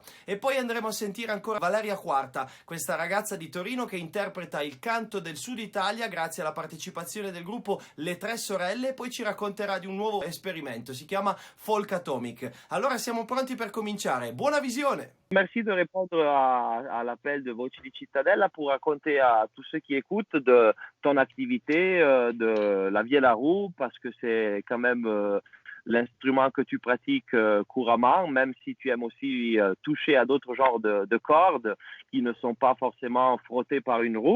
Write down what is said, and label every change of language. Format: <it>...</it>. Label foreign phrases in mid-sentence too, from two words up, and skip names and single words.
<it>E poi andremo a sentire ancora Valeria Quarta, questa ragazza di Torino che interpreta il canto del Sud Italia grazie alla partecipazione del gruppo Le Tre Sorelle, e poi ci racconterà di un nuovo esperimento, si chiama Folk Atomic. Allora siamo pronti per cominciare, buona visione!</it> <fr>Merci de répondre à l'appel de Voci di Cittadella pour raconter à tous ceux qui écoutent de ton activité, de la vie à la roue, parce que c'est quand même l'instrument que tu pratiques couramment, même si tu aimes aussi toucher à d'autres genres de cordes qui ne sont pas forcément frottées par une roue.</fr>